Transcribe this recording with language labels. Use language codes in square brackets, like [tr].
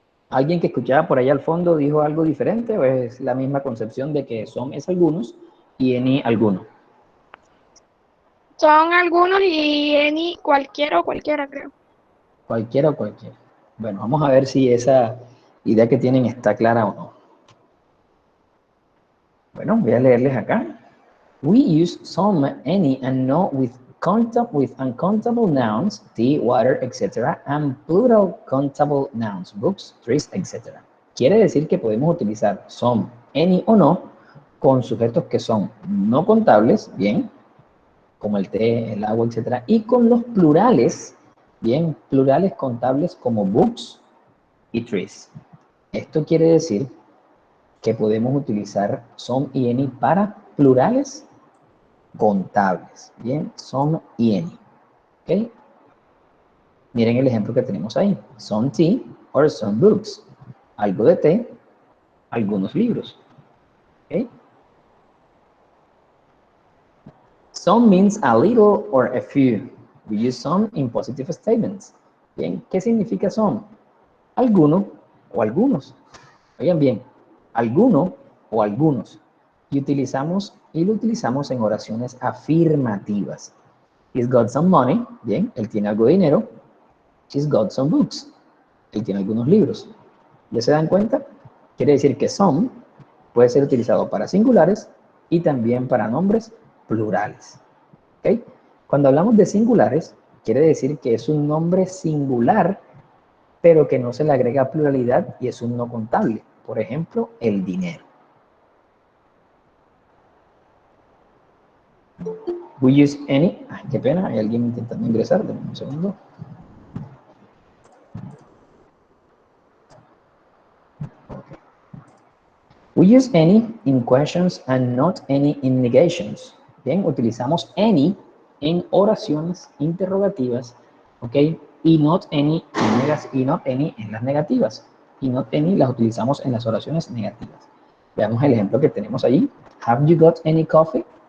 [es] ¿Alguien que escuchaba por allá al fondo dijo algo diferente o es la misma concepción de que son es algunos y any alguno? Son algunos y any cualquiera o cualquiera, creo. Cualquiera o cualquiera. Bueno, vamos a ver si esa idea que tienen está clara o no. Bueno, voy a leerles acá. [en] We use some, any, and no with uncountable nouns, tea, water, etc., and plural countable nouns, books, trees, etc. [es] Quiere decir que podemos utilizar some, any o no con sujetos que son no contables, bien, como el té, el agua, etc., y con los plurales, bien, plurales contables como books y trees. Esto quiere decir que podemos utilizar some y any para plurales contables. Bien, some y any. ¿Ok? Miren el ejemplo que tenemos ahí. [en] Some tea or some books. [es] Algo de té, algunos libros. ¿Ok? [en] Some means a little or a few. We use some in positive statements. [es] Bien, ¿qué significa some? Alguno o algunos. Oigan bien, alguno o algunos. Y lo utilizamos en oraciones afirmativas. [en] He's got some money. [es] Bien, él tiene algo de dinero. [en] She's got some books. [es] Él tiene algunos libros. ¿Ya se dan cuenta? Quiere decir que some puede ser utilizado para singulares y también para nombres plurales. ¿Okay? Cuando hablamos de singulares, quiere decir que es un nombre singular, pero que no se le agrega pluralidad y es un no contable. Por ejemplo, el dinero. [en] We use any. [es] Ay, qué pena, hay alguien intentando ingresar. Dame un segundo. [en] We use any in questions and not any in negations. [es] Bien, utilizamos any en oraciones interrogativas, ¿ok? Y not any en las negativas. Y not any las utilizamos en las oraciones negativas. Veamos el ejemplo que tenemos allí. [en] Have you got any coffee?